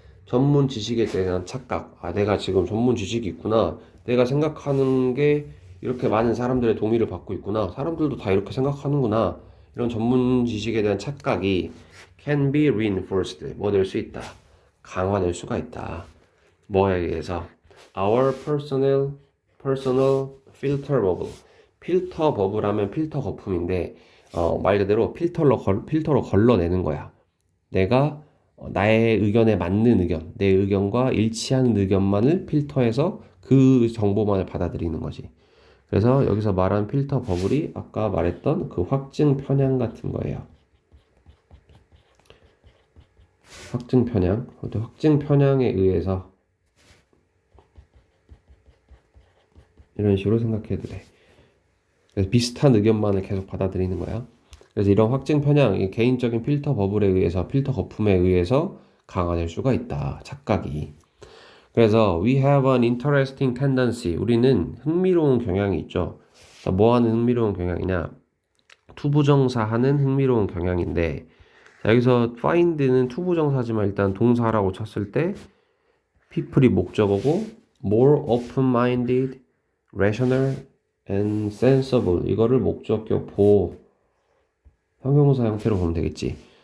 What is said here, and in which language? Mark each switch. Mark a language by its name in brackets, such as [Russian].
[Korean] 전문 지식에 대한 착각. 아, 내가 지금 전문 지식이 있구나. 내가 생각하는 게 이렇게 많은 사람들의 동의를 받고 있구나. 사람들도 다 이렇게 생각하는구나. 이런 전문 지식에 대한 착각이 [English] can be reinforced. [Korean] 뭐 될 수 있다. 강화될 수가 있다. 뭐에 의해서? [English] Our personal filter bubble. [Korean] 필터 버블하면 필터 거품인데 말 그대로 필터로 걸러내는 거야. 내가 나의 의견에 맞는 의견, 내 의견과 일치하는 의견만을 필터해서 그 정보만을 받아들이는 거지. 그래서 여기서 말한 필터 버블이 아까 말했던 그 확증 편향 같은 거예요. 확증 편향. 확증 편향에 의해서 이런 식으로 생각해도 돼. 그래서 비슷한 의견만을 계속 받아들이는 거야. 그래서 이런 확증 편향, 개인적인 필터 버블에 의해서, 필터 거품에 의해서 강화될 수가 있다. 착각이. 그래서 [English] we have an interesting tendency. [Korean] 우리는 흥미로운 경향이 있죠. 뭐 하는 흥미로운 경향이냐? 투부정사하는 흥미로운 경향인데 여기서 find는 투부정사지만 일단 동사라고 쳤을 때 people이 목적어고 [English] more open-minded, rational, and sensible [Korean] 이거를 목적격 보호 형용사 형태로 보면 되겠지.